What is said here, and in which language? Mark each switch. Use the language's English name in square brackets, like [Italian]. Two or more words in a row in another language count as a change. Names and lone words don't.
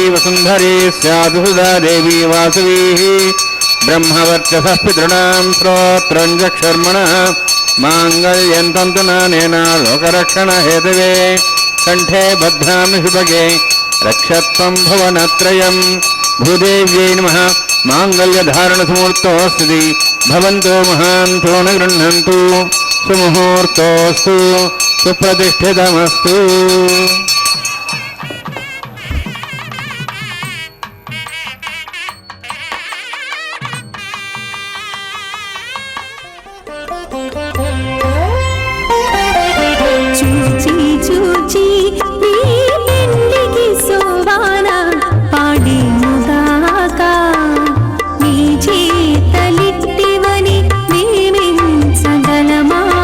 [Sanskrit] वसुन्धरी स्यात् सुधा देवी वासवी ब्रह्मवर्चसः पितॄणां स्तोत्रं जक्षर्मणः माङ्गल्यं तन्तुनानेन लोकरक्षणहेतवे कण्ठे बध्नामि शुभगे रक्षत्वं भुवनत्रयम् भूदेव्यै नमः माङ्गल्यधारणसमुहूर्तोऽस्ति भवन्तो महान्तो न गृह्णन्तु सुमुहूर्तोऽस्तु सुप्रतिष्ठितमस्तु [Telugu] చూచి చూచి నీ పెళ్ళికి సోవాన పాడేముగాక నీ చేతలిట్టివని మేమించగలమా